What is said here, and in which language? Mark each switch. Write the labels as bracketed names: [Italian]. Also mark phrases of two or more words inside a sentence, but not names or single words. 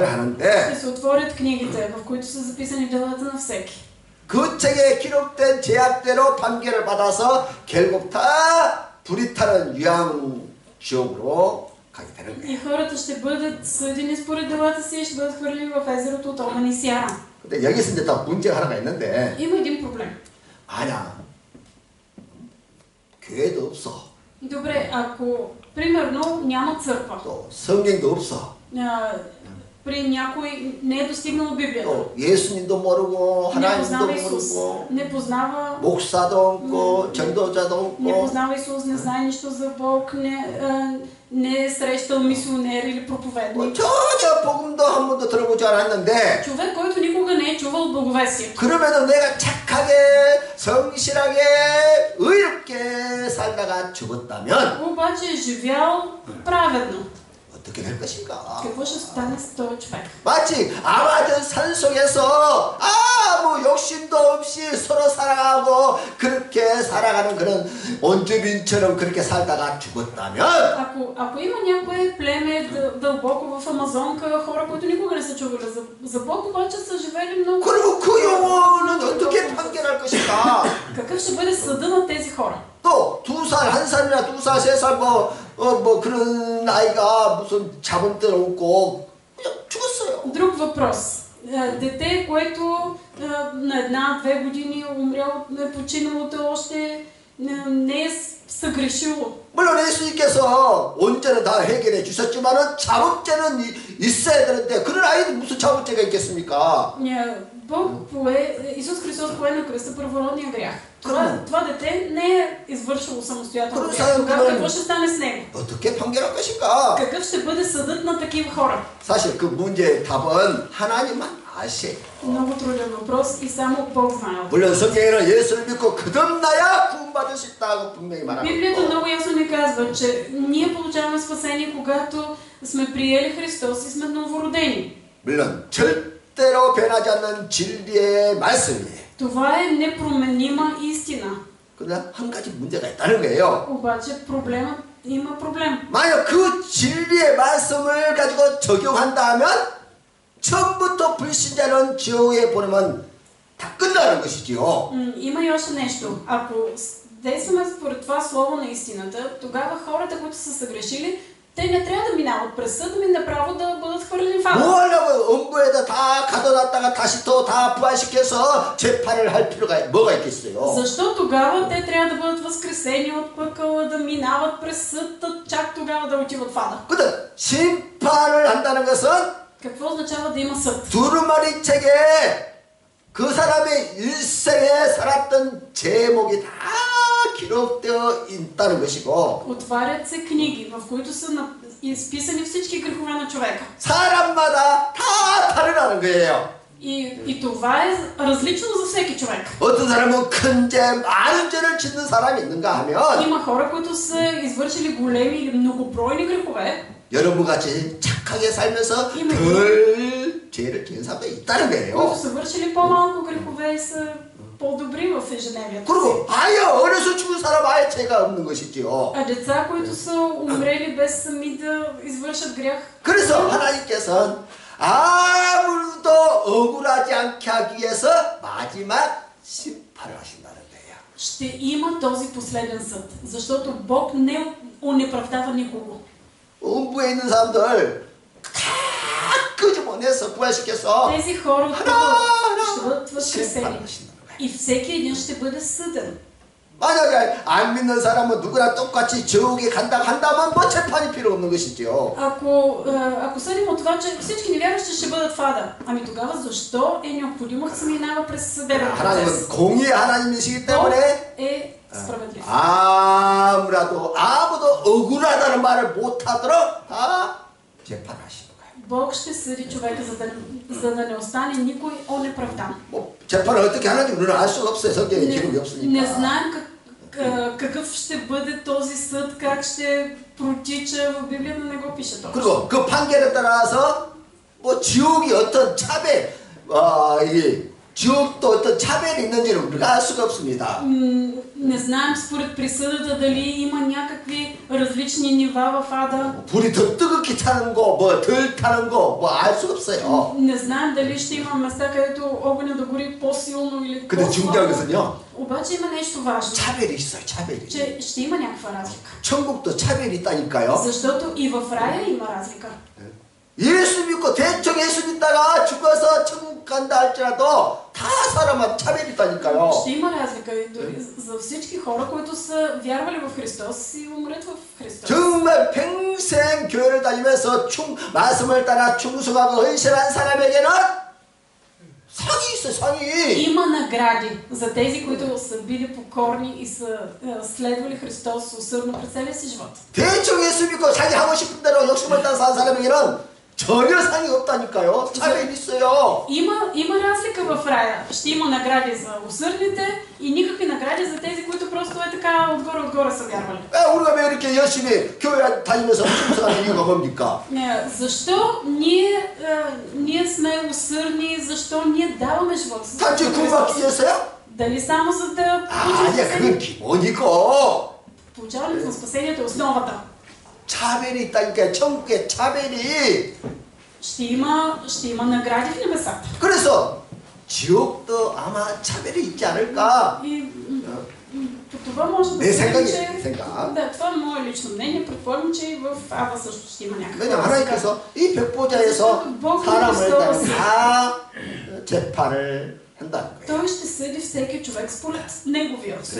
[Bulgarian] Ще [Korean] 하는데 [Bulgarian] се отворят книгите, в които са записани делата на всеки. [Korean] 그 책에 기록된 제약대로 판결을 받아서 결국 다 불이 타는 유황 지옥으로 가게 되는 거예요. [Bulgarian] И хората ще бъдат съдени според делата си и ще бъдат хвърлени в езерото от огън и сяра. [Korean] 근데 여기서 이제 또 문제가 하나가 있는데 [Bulgarian] Има един проблем. [Korean] 아니야 교회도 없어 [Bulgarian] Добре, ако примерно няма църква, [Korean] 또 성경도 없어 [Bulgarian] при някой не е достигнал Библията, [Korean] 또 예수님도 모르고 [Bulgarian] не [Korean] 하나님도 [Bulgarian] познава Исус, [Korean] 모르고 [Bulgarian] не познава [Korean] 목사도 없고 전도자도 [Bulgarian] не [Korean] 없고 [Bulgarian] познава Исус, не знае нищо за Бог, не е срещал мисионер или проповедник. [Korean] 전혀 복음도 한 번도 들어보지 않았는데 [Bulgarian] Човек, който никога не е чувал благовестието. [Korean] 그럼에도 내가 착하게 성실하게 의롭게 살다가 죽었다면 [Bulgarian] Обаче е живял праведно. [Korean] 어떻게 될 것인가? [Bulgarian] Какво ще стане с този човек? [Korean] 마치 아마존 산 속에서 아무 욕심도 없이 서로 사랑하고 그렇게 살아가는 그런 원주민처럼 그렇게 살다가 죽었다면 [Bulgarian] Ако има някое племе дълбоко в Амазонка, хора, които никога не са чували за Бог, обаче са живели много... [Korean] 그리고 그 영혼은 어떻게 판결할 것인가? [Bulgarian] Какъв ще бъде съда на тези хора? [Korean] 또 2살, 1살이나 2살, 3살 뭐 그런 아이가 무슨 잡은 데도 없고 그냥 죽었어요. [Bulgarian] Друг въпрос. Дете, което на 1-2 години умряло, е починало, то още не е съгрешило. [Korean] 물론 예수님께서 온전히 다 해결해 주셨지만은 자범죄는 있어야 되는데 그런 아이는 무슨 자범죄가 있겠습니까? [Bulgarian] Исус Христос пое на кръста първородния грях. Това дете не е извършило самостоятелно грях. Тогава какво ще стане с него? [Korean] 어떻게 판결할 것인가? [Bulgarian] Какъв ще бъде съдът на такива хора? [Korean] 사실 그 문제의 답은 하나님만 아세요. [Bulgarian] Много труден въпрос и само Бог знае. [Korean] 물론 성경에는 예수를 믿고 거듭나야 구원받을 수 있다고 분명히 [Bulgarian] Библията [Korean] 말합니다. [Bulgarian] много ясно ни казва, че ние получаваме спасение, когато сме приели Христос и сме новородени. [Korean] 물론 절대로 변하지 않는 진리의 말씀이에요. [Bulgarian] Това е непроменима истина. [Korean] 그러나 한 가지 문제가 있다는 거예요. [Bulgarian] Обаче има проблем. [Korean] 만약 그 진리의 말씀을 가지고 적용한다면 처음부터 불신자는 지옥에 보내면 다 끝나는 것이지요. [Bulgarian] Има и още нещо. Ако действаме според това слово на истината, тогава хората, които са съгрешили, те не трябва да минават през съд, ами направо да бъдат хвърлени в ада. [Korean] 뭐 하려고 음부에다 다 가둬놨다가 다시 또 다 부활시켜서 재판을 할 필요가 뭐가 있겠어요? [Bulgarian] Защо тогава те трябва да бъдат възкресени от пъкъла, да минават през съд, чак тогава да отиват в ада? [Korean] 근데 심판을 한다는 것은 [Bulgarian] Какво означава да има съд? [Korean] 두루마리 책에 그 사람의 일생에 살았던 제목이 다 기록되어 있다는 것이고 [Bulgarian] Отварят се книги, в които са изписани всички грехове на човека. [Korean] 사람마다 다 다르다는 거예요. [Bulgarian] И това е различно за всеки човек. [Korean] 어떤 사람은 큰 죄, 많은 죄를 짓는 사람이 있는가 하면 [Bulgarian] Има хора, които са извършили големи или многобройни грехове. [Korean] 여러분같이 착하게 살면서 이미 덜 죄를 지은 사람도 있다는 [Bulgarian] които [Korean] 거예요. [Bulgarian] са вършили по-малко грехове и са по-добри в ежедневието. [Korean] 그리고 아예 어려서 죽은 사람 아예 죄가 없는 것이지요. [Bulgarian] А деца, които са умрели без сами да извършат грях. [Korean] 그래서 하나님께서는 아무도 억울하지 않게 하기 위해서 마지막 심판을 하신다는 거예요. [Bulgarian] Ще има този последен съд, защото Бог не онеправдава никого. [Korean] 음부에 있는 사람들 다 끄집어내서 부활시켜서 [Bulgarian] Тези хора от пътя ще бъдат възкресени [Korean] 심판하신다는 거예요. [Bulgarian] и всеки един ще бъде съден. [Korean] 만약에 안 믿는 사람은 누구나 똑같이 지옥에 간다고 한다면 뭐 재판이 필요 없는 것이지요. [Bulgarian] Ако съдим от това, че всички невярващи ще бъдат в ада, ами тогава защо е необходимо да се минава през съдебен процес? [Korean] 하나님은 공의의 하나님이시기 [Bulgarian] Бог [Korean] 때문에 [Bulgarian] е справедлив. [Korean] 아무도 억울하다는 말을 못하도록 다 재판하시는 거예요. [Bulgarian] Бог ще съди човека, за да не остане никой онеправдан. [Korean] 뭐 재판을 어떻게 하는지 우리는 알 수가 없어요. 성경에 기록이 [Bulgarian] Не [Korean] 없으니까. [Bulgarian] знаем какъв ще бъде този съд, как ще протича, в Библията не го пише точно. [Korean] 그리고 그 판결에 따라서 뭐 지옥이 어떤 차별, 이게 지옥도 어떤 차별이 있는지는 우리가 알 수가 없습니다. [Bulgarian] Не знаем според присъдата дали има някакви различни нива в ада. [Korean] 불이 더 뜨겁게 타는 거, 뭐 덜 타는 거, 뭐 알 수 없어요. [Bulgarian] Не знаем дали ще има места, където огъня да гори по-силно или [Korean] 근데 중요한 [Bulgarian] по-слабо. [Korean] 것은요, [Bulgarian] Обаче има нещо важно, [Korean] 차별이 있어요. 차별이. [Bulgarian] че ще има някаква разлика. [Korean] 천국도 차별이 있다니까요. [Bulgarian] Защото и в рая има разлика. [Korean] 예수 믿고 대충 예수 믿다가 죽어서 천국 간다 할지라도 다 사람마다 차별이 있다니까요. [Bulgarian] Ще има разлика и дори за всички хора, които са вярвали в Христос и умрат в Христос. [Korean] 정말 평생 교회를 다니면서 말씀을 따라 충성하고 헌신한 사람에게는 상이 있어, 상이. [Bulgarian] Има награди за тези, които са били покорни и са следвали Христос усърдно през целия си живот. [Korean] 대충 예수 믿고 자기 하고 싶은 대로 욕심을 따라 사는 사람에게는 전혀 상이 없다니까요. 차별이 있어요. [Bulgarian] Има разлика в рая. Ще има награди за усърдните и никакви награди за тези, които просто е така отгоре са вярвали. [Korean] 우리가 왜 이렇게 열심히 교회 다니면서 충성하는 이유가 뭡니까? [Bulgarian] Защо ние сме усърдни? Защо ние даваме живота си? [Korean] 단지 구원받기 위해서요? [Bulgarian] Дали само за да [Korean] 아니야, 그건 기본이고. [Bulgarian] получаването на спасението е основата. [Korean] 차별이 있다니까, 천국에 차별이. [Bulgarian] Ще има награди в небесата. [Korean] 그래서 지옥도 아마 차별이 있지 않을까? [Bulgarian] И това може да [Korean] 내 [Bulgarian] се [Korean] 생각이 [Bulgarian] каже, [Korean] 생각. [Bulgarian] да, това е мое лично мнение. Предполагам, че и в Ава също ще има някаква [Korean] 왜냐면 [Bulgarian] разлика. [Korean] 하나님께서 이 백보자에서 사람을 다 재판을 한다는 거예요. [Bulgarian] Той ще съди всеки човек според неговия случай.